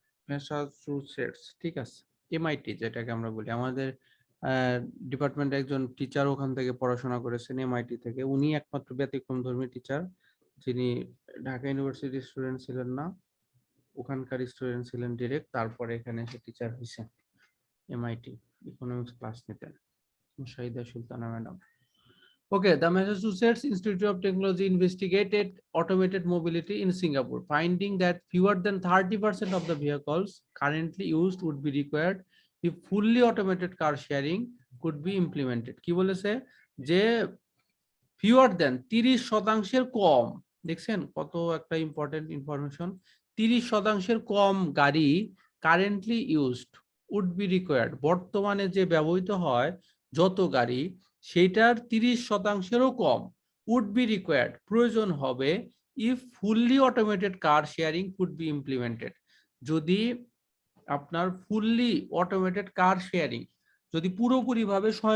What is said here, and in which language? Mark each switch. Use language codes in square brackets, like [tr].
[bn] Massachusetts, ঠিক আছে, MIT যেটাকে আমরা বলি, আমাদের ডিপার্টমেন্টে একজন টিচার ওখান থেকে পড়াশোনা করেছেন এমআইটি থেকে, উনি একমাত্র ব্যতিক্রমধর্মী টিচার যিনি ঢাকা ইউনিভার্সিটির স্টুডেন্ট ছিলেন না, ওখানকার স্টুডেন্ট ছিলেন ডিরেক্ট, তারপরে এখানে এসে টিচার হয়েছেন, এমআইটি ইকোনমিক্স ক্লাস নিতেন, Shahida Sultana madam. [en] Okay, the Massachusetts Institute of Technology investigated automated mobility in Singapore, finding that fewer than 30% of the vehicles currently used would be required if fully automated car sharing could be implemented. [bn] কি বলেছে যে [en] fewer than 30% [bn] কম, দেখছেন কত একটা important information, 30% কম গাড়ি [en] currently used would be required, [bn] বর্তমানে যে ব্যবহৃত হয় যত গাড়ি সেটার 30%-ও কম [en] would be required [bn] প্রয়োজন হবে [en] if fully automated car sharing could be implemented, [bn] যদি আপনার ফুললি অটোমেটেড কার শেয়ারিং যদি পুরোপুরিভাবে